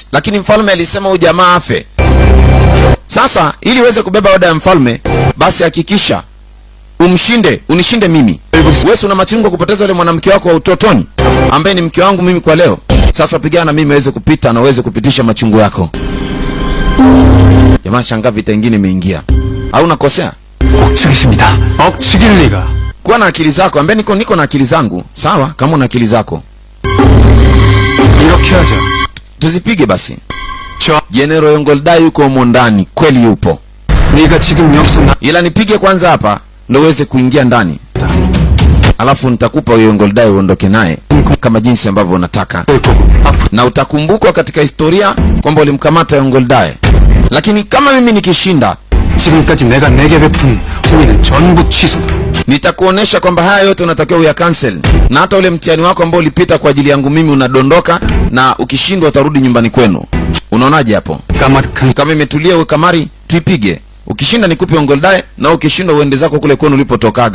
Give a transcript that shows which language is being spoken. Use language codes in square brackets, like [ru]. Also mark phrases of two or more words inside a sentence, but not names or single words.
[sw] Lakini mfalme alisema huyu jamaa afe. Sasa ili uweze kubeba oda ya mfalme, basi hakikisha unishinde mimi. Wewe una machungu kupoteza yule mwanamke wako wa utotoni ambaye ni mke wangu mimi kwa leo. Sasa pigana na mimi uweze kupita na uweze kupitisha machungu yako. Jamaa shangaa vita nyingine imeingia. Au unakosea? [ko] 억측이십니다. 억측일 리가. [sw] Kuwa na akili zako, ambaye niko na akili zangu. Sawa, kama una akili zako. [ko] 이렇게 하자. [sw] Tuzipige basi. [ko] 저 [sw] General Yongoldai yuko humo ndani, kweli yupo. [ko] 네가 지금 여기서 나 [sw] Ila nipige kwanza hapa ndio uweze kuingia ndani. Alafu nitakupa huyo Yongoldai uondoke naye kama jinsi ambavyo unataka. Na utakumbukwa katika historia kwamba ulimkamata Yongoldai. Lakini kama mimi nikishinda, [ko] 지금까지 내가 내게 베푼 호의는 전부 취소다. [sw] nitakuonesha kwamba haya yote unatakiwa uya cancel. Na hata ule mtihani wako ambao ulipita kwa ajili yangu mimi unadondoka, na ukishindwa utarudi nyumbani kwenu. Unaonaje hapo? Kama imetulia uwe kamari, tuipige. Ukishinda nikupe Yongoldai, na ukishindwa uende zako kule kwenu ulipotokaga.